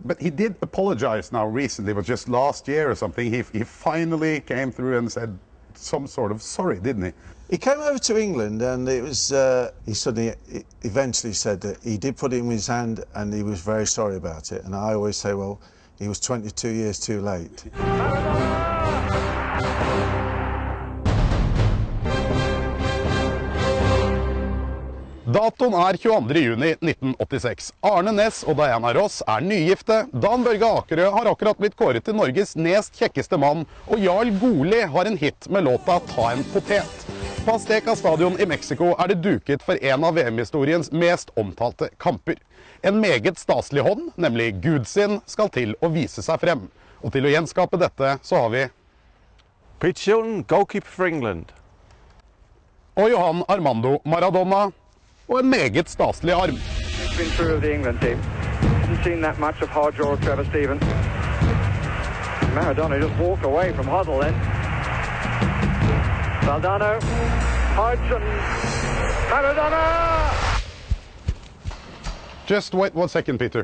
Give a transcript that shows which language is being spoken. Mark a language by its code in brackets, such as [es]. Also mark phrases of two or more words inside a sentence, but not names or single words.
[en] But he did apologise now recently, it was just last year or something. He finally came through and said some sort of sorry, didn't he? He came over to England, and it was he suddenly eventually said that he did put it in his hand and he was very sorry about it. And I always say, well, he was 22 years too late. [no] Datoen er 22. juni 1986. Arne Næss og Diana Ross er nygifte. Dan Børge Akerø har akkurat blitt kåret til Norges nest kjekkeste mann, og Jarl Goli har en hit med låta Ta en potet. På Azteca stadion i Mexico er det duket for en av VM-historiens mest omtalte kamper. En meget staselig hånd, nemlig Gud sin, skal til å vise seg frem. Og til å gjenskape dette så har vi [en] Peter Shilton, goalkeeper for England. [no] Og Johan Armando Maradona, og en meget staselig arm. [en] He's been through of the England team. Hasn't seen that much of hard draw Trevor Stevens. Maradona just walked away from Hoddle then. Maradona, Hodgson, Maradona! Just wait 1 second, Peter.